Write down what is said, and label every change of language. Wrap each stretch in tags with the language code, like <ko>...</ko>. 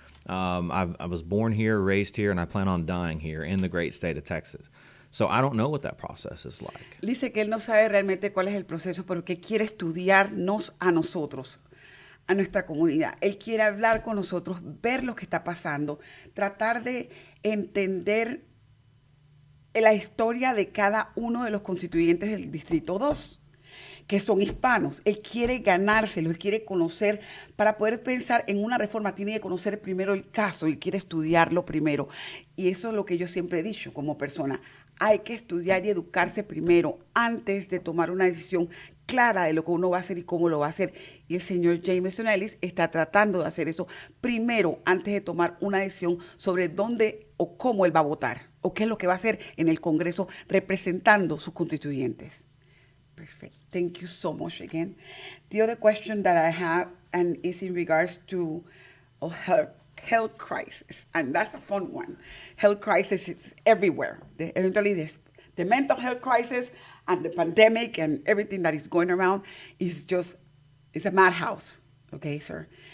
<en>I was born here, raised here, and I plan on dying here in the great state of Texas. So I don't know what that process is like.</en> <es>Dice que él no sabe realmente cuál es el proceso, pero que quiere estudiarnos a nosotros, a nuestra comunidad. Él quiere hablar con nosotros, ver lo que está pasando, tratar de entender la historia de cada uno de los constituyentes del Distrito 2, que son hispanos. Él quiere ganárselo, él quiere conocer, para poder pensar en una reforma, tiene que conocer primero el caso, él quiere estudiarlo primero. Y eso es lo que yo siempre he dicho como persona. Hay que estudiar y educarse primero antes de tomar una decisión clara de lo que uno va a hacer y cómo lo va a hacer. Y el señor Jameson Ellis está tratando de hacer eso primero antes de tomar una decisión sobre dónde o cómo él va a votar o qué es lo que va a hacer en el Congreso representando sus constituyentes.</es> <en>Perfect. Thank you so much again. The other question that I have and is in regards to health crisis, and that's a fun one. Health crisis is everywhere. Eventually, the mental health crisis and the pandemic and everything that is going around is it's a madhouse, okay, sir?</en>